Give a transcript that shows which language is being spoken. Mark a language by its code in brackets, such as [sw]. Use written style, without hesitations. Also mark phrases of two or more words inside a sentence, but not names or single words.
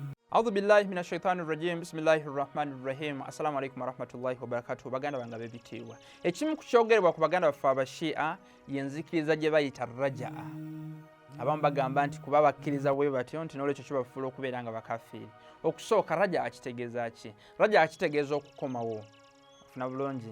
[ar] أعوذ بالله من الشيطان الرجيم. بسم الله الرحمن الرحيم. السلام عليكم ورحمة الله وبركاته. [lg] Baganda bange bebitiibwa. Ekimu ku kyogerebwa ku baganda baffe abashia yenzikiriza gye bayita rajaa. Abamu bagamba nti kuba bakkiriza bwe batyo nti n'olwekyo kibafuula okubeera nga bakafiiri. Okusooka rajaa kitegeeza ki? Rajaa kitegeeza okukomawo. Ofuna bulungi.